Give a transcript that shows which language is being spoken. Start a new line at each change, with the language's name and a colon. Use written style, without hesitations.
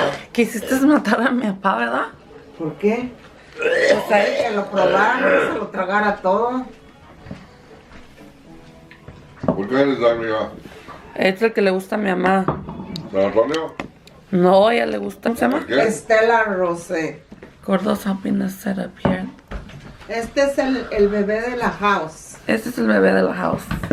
Spanish: Quisiste matar a mi papá, ¿verdad? ¿Por qué? Pues a él que lo probara, no se lo tragara todo. ¿Por qué eres la amiga? Es el que le gusta a mi mamá. ¿San Antonio? No, a ella le gusta. ¿Cómo se llama? ¿Qué? Estela Rosé.
English: Gordo's helping us set up here.
Spanish: Este es el bebé de la house. Este es el bebé de la house.